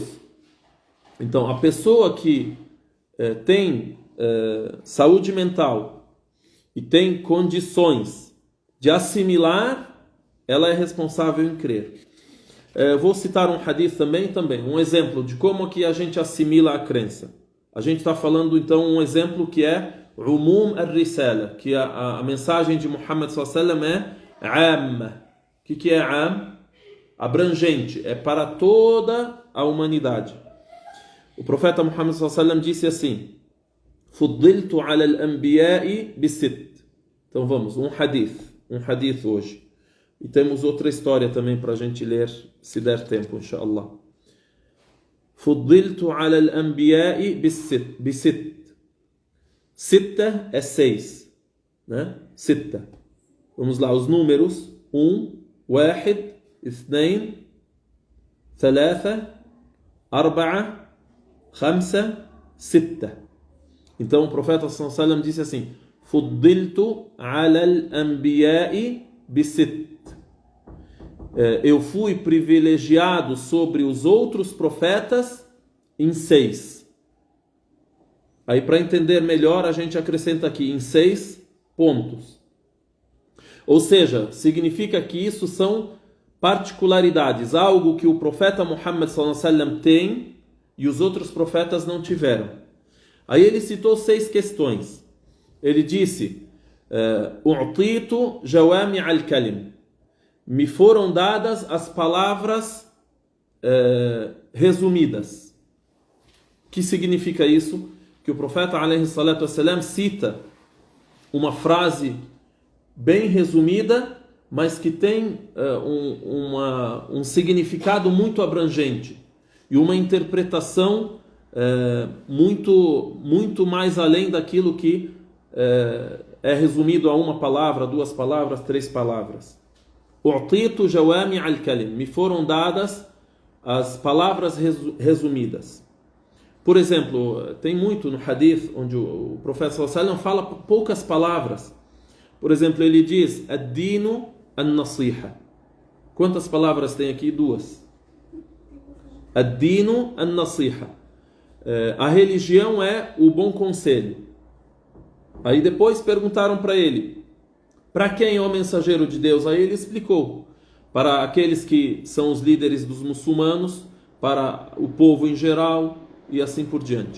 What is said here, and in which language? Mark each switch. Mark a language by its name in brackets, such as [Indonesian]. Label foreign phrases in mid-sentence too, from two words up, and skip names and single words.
[Portuguese] Então, a pessoa que tem saúde mental e tem condições de assimilar, ela é responsável em crer. Vou citar um hadith também, um exemplo de como que a gente assimila a crença. A gente está falando então um exemplo que é [Arabic] عموم الرسالة, [Portuguese] que a mensagem de Muhammad [Arabic] صلى الله عليه وسلم [Portuguese] é Amma. O que é Am? Abrangente, é para toda a humanidade. O profeta Muhammad [Arabic] صلى الله عليه وسلم [Portuguese] disse assim: [Arabic] فضلت على الأنبياء بست. [Portuguese] Então vamos, um hadith hoje. E temos outra história também para a gente ler, se der tempo, inshallah. [Arabic] فضلت على الأنبياء بست. [Portuguese] Sitta é 6, né? Sitta. Vamos lá, os números: 1, 1, 2, 3, 4, 5, 6. Então o profeta [Arabic] صلى الله عليه وسلم [Portuguese] disse assim: [Arabic] فضلت على الأنبياء بست. [Portuguese] Eu fui privilegiado sobre os outros profetas em 6. Aí, para entender melhor, a gente acrescenta aqui em 6 pontos. Ou seja, significa que isso são particularidades, algo que o profeta Muhammad [Arabic] صلى الله عليه وسلم [Portuguese] tem e os outros profetas não tiveram. Aí ele citou 6 questões. Ele disse: [Arabic] أوتيت جوامع الكلم. [Portuguese] Me foram dadas as palavras resumidas. O que significa isso? Que o profeta [Arabic] عليه الصلاة والسلام [Portuguese] cita uma frase bem resumida, mas que tem um significado muito abrangente e uma interpretação muito mais além daquilo que é resumido a uma palavra, 2 palavras, 3 palavras. [Arabic] أوتيت جوامع الكلم. [Portuguese] Me foram dadas as palavras resumidas. Por exemplo, tem muito no hadith onde o profeta [Arabic] صلى الله عليه وسلم [Portuguese] fala poucas palavras. Por exemplo, ele diz [Arabic] الدين النصيحة. [Portuguese] Quantas palavras tem aqui? 2. [Arabic] الدين النصيحة. [Portuguese] A religião é o bom conselho. Aí depois perguntaram para ele: para quem é o mensageiro de Deus? Aí ele explicou: para aqueles que são os líderes dos muçulmanos, para o povo em geral e assim por diante.